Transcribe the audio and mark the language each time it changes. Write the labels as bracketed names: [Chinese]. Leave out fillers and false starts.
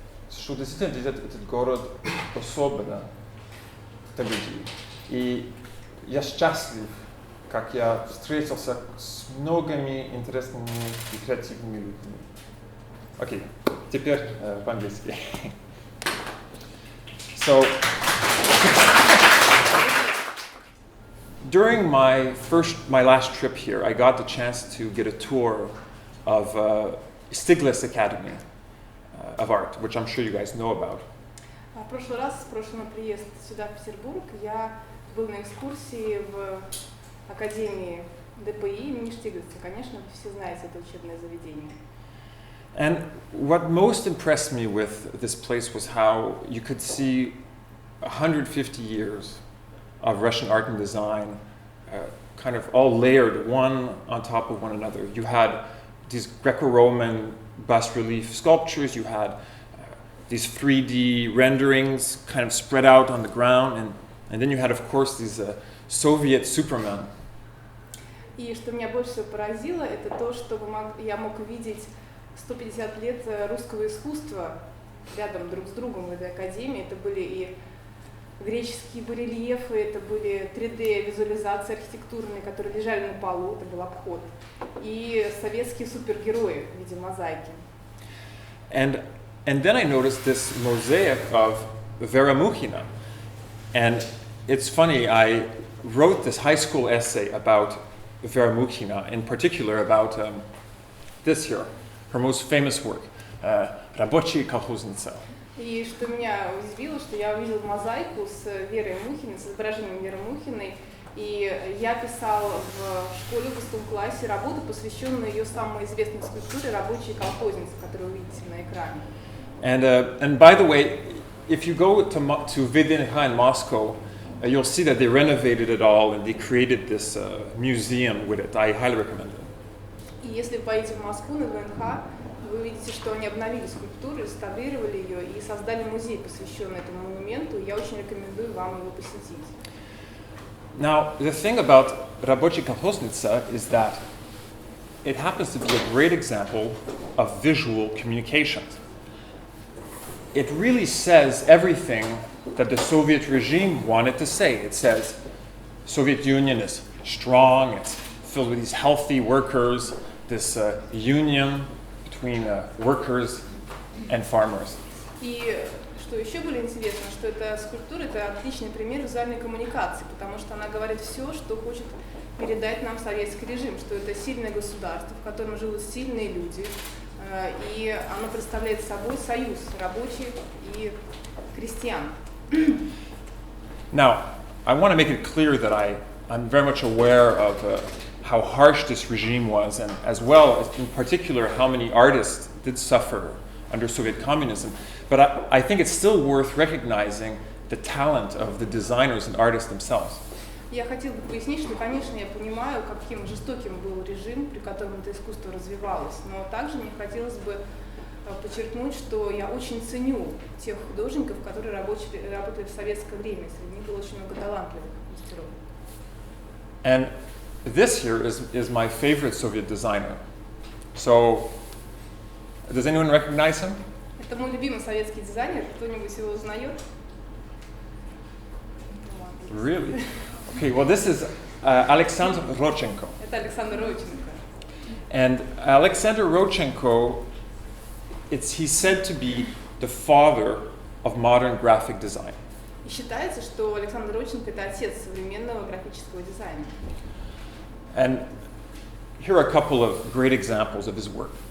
[Russian] Что действительно делает этот город особенно для людей? И я счастлив, как я встретился с многими интересными и креативными людьми. Окей, теперь по-английски. [English] So, during my last trip here, I got the chance to get a tour of Stiglitz Academy of Art, which I'm sure you guys know about. [Russian] В прошлый мой приезд сюда, в Петербург, я был на экскурсии в Академии ДПИ имени Штиглица. Конечно, вы все знаете это учебное заведение. [English] And what most impressed me with this place was how you could see 150 years of Russian art and design kind of all layered one on top of one another. You had these Greco-Roman bas-relief sculptures, you had these 3D renderings kind of spread out on the ground, and then you had, of course, these Soviet Supermen. [Russian] И что меня больше всего поразило, это то, что я мог увидеть 150 лет русского искусства рядом друг с другом в этой академии. Это были и греческие барельефы, это были 3D-визуализации архитектурные, которые лежали на полу, это был обход, и советские супергерои в виде мозаики. [English] And then I noticed this mosaic of Vera Mukhina. And it's funny, I wrote this high school essay about Vera Mukhina, in particular about this here, her most famous work, Рабочая колхозница. [Russian] И что меня удивило, что я увидел мозаику с Верой Мухиной, с изображением Веры Мухиной, и я писал в школе в 6 классе работу, посвященную ее самой известной скульптуре «Рабочей колхозницы», которую вы видите на экране. [English] And by the way, if you go to VDNH in Moscow, you'll see that they renovated it all and they created this museum with it. I highly recommend it. [Russian] И если вы поедете в Москву на ВНХ, вы увидите, что они обновили скульптуру, реставрировали ее и создали музей, посвященный этому монументу. Я очень рекомендую вам его посетить. [English] Now, the thing about Рабочая колхозница is that it happens to be a great example of visual communication. It really says everything that the Soviet regime wanted to say. It says Soviet Union is strong, it's filled with these healthy workers, this union between workers and farmers. [Russian] И что еще было интересно, что эта скульптура – это отличный пример визуальной коммуникации, потому что она говорит все, что хочет передать нам советский режим, что это сильное государство, в котором живут сильные люди, и оно представляет собой союз рабочих и крестьян. [English] Now, I want to make it clear that I'm very much aware of how harsh this regime was, and as well as in particular how many artists did suffer under Soviet communism. But I think it's still worth recognizing the talent of the designers and artists themselves. [Russian] Я хотела бы пояснить, что, конечно, я понимаю, каким жестоким был режим, при котором это искусство развивалось, но также мне хотелось бы подчеркнуть, что я очень ценю тех художников, которые работали в советское время. Среди них было очень много талантливых мастеров. [English] And this here is my favorite Soviet designer. So, does anyone recognize him? [Russian] Это мой любимый советский дизайнер. Кто-нибудь его узнает? [English] Really? Okay, well this is Alexander Rodchenko. [Russian] Это Александр Родченко. [English] And Alexander Rodchenko, he's said to be the father of modern graphic design. [Russian] И считается, что Александр Родченко – это отец современного графического дизайна. [English] And here are a couple of great examples of his work.